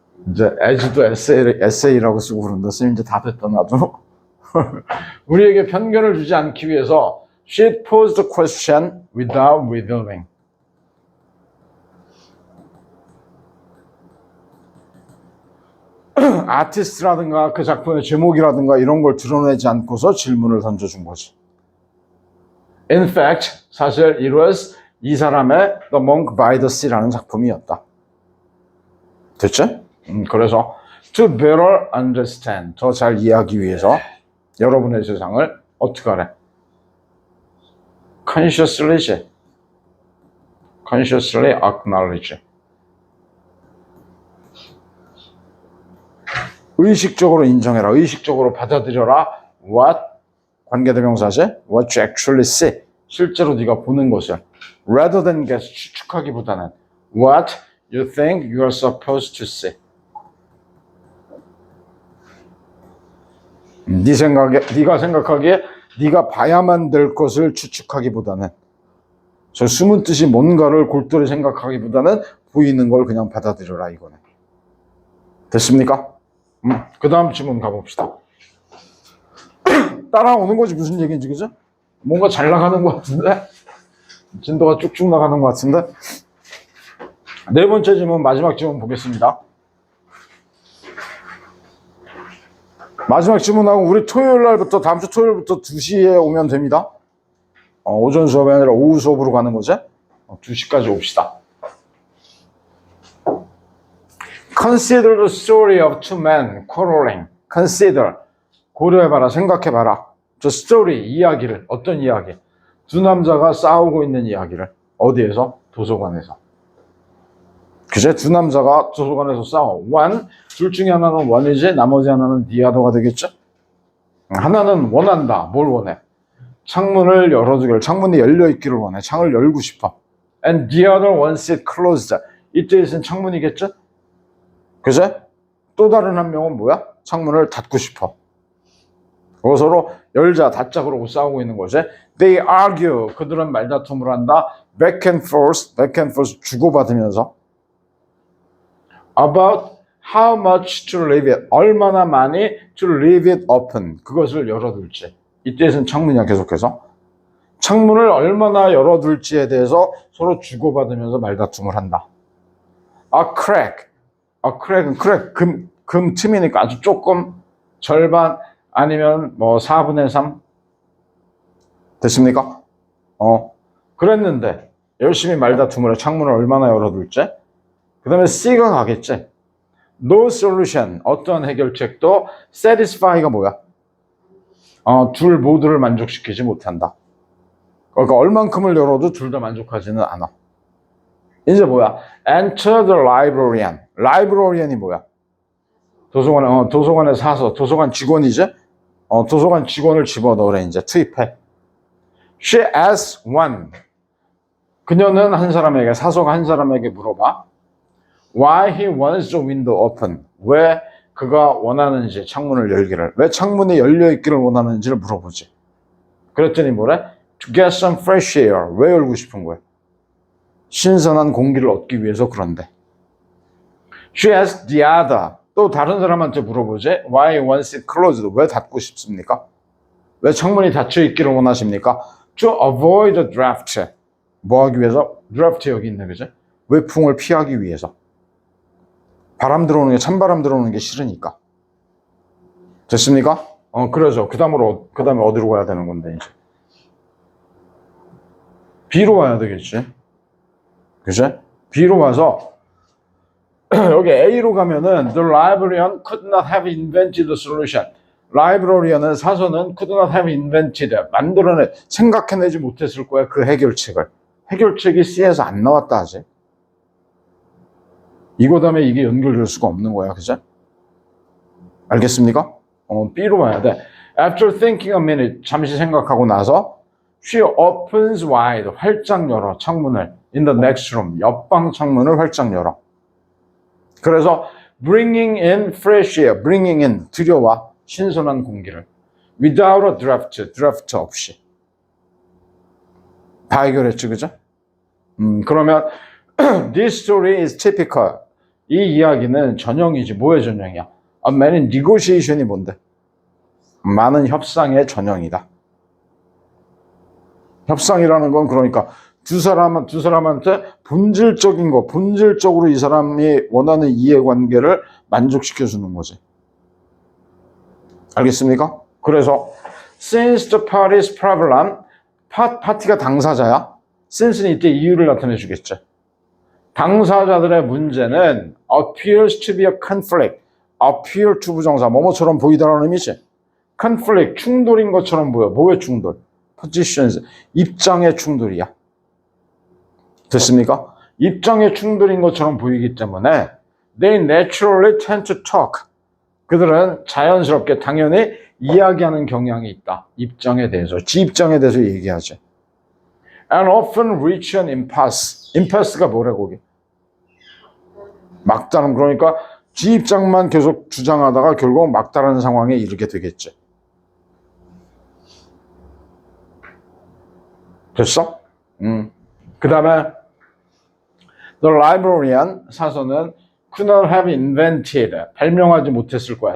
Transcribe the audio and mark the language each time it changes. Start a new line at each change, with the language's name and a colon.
Korean: 이제 as도 에세이라고 쓰고 그런다. 쌤 이제 다 됐다 나도. 우리에게 편견을 주지 않기 위해서
English: she posed the question without revealing.
Korean: 아티스트라든가 그 작품의 제목이라든가 이런 걸 드러내지 않고서 질문을 던져준 거지.
English: In fact,
Korean: 사실
English: it was
Korean: 이 사람의 The Monk by the Sea라는 작품이었다. 됐지? 그래서
English: to better understand,
Korean: 더 잘 이해하기 위해서 여러분의 세상을 어떻게 하래?
English: consciously acknowledge.
Korean: 의식적으로 인정해라. 의식적으로 받아들여라.
English: What?
Korean: 관계대명사지?
English: What you actually see.
Korean: 실제로 네가 보는 것을.
English: Rather than guess,
Korean: 추측하기보다는
English: What you think you are supposed to see.
Korean: 네가 생각하기에 네가 봐야만 될 것을 추측하기보다는 저 숨은 뜻이 뭔가를 골똘히 생각하기보다는 보이는 걸 그냥 받아들여라 이거네. 됐습니까? 그 다음 질문 가봅시다. 따라오는 거지 무슨 얘기인지 그죠? 뭔가 잘 나가는 것 같은데? 진도가 쭉쭉 나가는 것 같은데? 네 번째 질문, 마지막 질문 보겠습니다. 마지막 질문하고 우리 토요일 날부터 다음 주 토요일부터 2시에 오면 됩니다. 오전 수업이 아니라 오후 수업으로 가는 거지? 2시까지 옵시다.
English: Consider the story of two men quarreling. Consider.
Korean: 고려해봐라. 생각해봐라.
English: The story.
Korean: 이야기를. 어떤 이야기? 두 남자가 싸우고 있는 이야기를. 어디에서? 도서관에서. 그제? 두 남자가 도서관에서 싸워.
English: One.
Korean: 둘 중에 하나는 원이지 나머지 하나는
English: the other가
Korean: 되겠죠? 하나는 원한다. 뭘 원해? 창문을 열어주기를. 창문이 열려있기를 원해. 창을 열고 싶어.
English: And the other wants it closed.
Korean: 이때 있은 창문이겠죠? 그제? 또 다른 한 명은 뭐야? 창문을 닫고 싶어. 서로 열자 닫자 그러고 싸우고 있는 거지.
English: They argue.
Korean: 그들은 말다툼을 한다.
English: Back and forth
Korean: 주고받으면서
English: about how much to leave it.
Korean: 얼마나 많이
English: to leave it open.
Korean: 그것을 열어둘지. 이때에는 창문이야 계속해서. 창문을 얼마나 열어둘지에 대해서 서로 주고받으면서 말다툼을 한다. A crack은 금 틈이니까 아주 조금 절반 아니면 뭐 4분의 3 됐습니까? 그랬는데 열심히 말다툼을 해. 창문을 얼마나 열어둘지. 그 다음에 C가 가겠지.
English: No solution.
Korean: 어떤 해결책도
English: satisfy가
Korean: 뭐야? 둘 모두를 만족시키지 못한다. 그러니까 얼만큼을 열어도 둘 다 만족하지는 않아. 이제 뭐야?
English: Enter the librarian.
Korean: librarian이 뭐야? 도서관에 사서 도서관 직원이지? 도서관 직원을 집어넣으래 이제 투입해.
English: She asks one.
Korean: 그녀는 한 사람에게 사서가 한 사람에게 물어봐.
English: Why he wants the window open.
Korean: 왜 그가 원하는지 창문을 열기를. 왜 창문이 열려 있기를 원하는지를 물어보지. 그랬더니 뭐래?
English: To get some fresh air.
Korean: 왜 열고 싶은 거야? 신선한 공기를 얻기 위해서 그런데.
English: She asks the other.
Korean: 또 다른 사람한테 물어보지.
English: Why wants it closed?
Korean: 왜 닫고 싶습니까? 왜 창문이 닫혀 있기를 원하십니까?
English: To avoid the draft.
Korean: 뭐 하기 위해서? draft 여기 있네, 그죠? 외풍을 피하기 위해서. 바람 들어오는 게, 찬바람 들어오는 게 싫으니까. 됐습니까? 그러죠. 그 다음에 어디로 가야 되는 건데, 이제. B로 와야 되겠지. 그치? B로 와서, 여기 A로 가면은,
English: The librarian could not have invented the solution.
Korean: 라이브러리언은, 사서는
English: could not have invented.
Korean: 생각해내지 못했을 거야, 그 해결책을. 해결책이 C에서 안 나왔다 하지. 이거 다음에 이게 연결될 수가 없는 거야, 그죠? 알겠습니까? B로 와야 돼.
English: After thinking a minute,
Korean: 잠시 생각하고 나서
English: she opens wide,
Korean: 활짝 열어, 창문을.
English: In the next room,
Korean: 옆방 창문을 활짝 열어. 그래서
English: bringing in fresh air, bringing in,
Korean: 들여와, 신선한 공기를.
English: Without a draft 없이.
Korean: 다 해결했지, 그죠? 그러면
English: this story is typical.
Korean: 이 이야기는 전형이지. 뭐의 전형이야?
English: A man negotiation이
Korean: 뭔데? 많은 협상의 전형이다. 협상이라는 건 그러니까 두 사람한테 본질적으로 이 사람이 원하는 이해관계를 만족시켜주는 거지. 알겠습니까? 그래서
English: since the party's problem,
Korean: 파티가 당사자야. since는 이때 이유를 나타내 주겠죠. 당사자들의 문제는
English: appears to be a conflict.
Korean: appear to 부정사, 뭐뭐처럼 보이다라는 의미지. conflict, 충돌인 것처럼 보여. 뭐의 충돌? positions, 입장의 충돌이야. 됐습니까? 입장의 충돌인 것처럼 보이기 때문에
English: they naturally tend to talk.
Korean: 그들은 자연스럽게 당연히 이야기하는 경향이 있다. 입장에 대해서. 지 입장에 대해서 얘기하지.
English: And often reach an impasse.
Korean: impasse가 뭐래 거기? 막다른, 그러니까 지 입장만 계속 주장하다가 결국 막다른 상황에 이르게 되겠지. 됐어? 그 다음에
English: The librarian,
Korean: 사서는
English: could not have invented,
Korean: 발명하지 못했을 거야.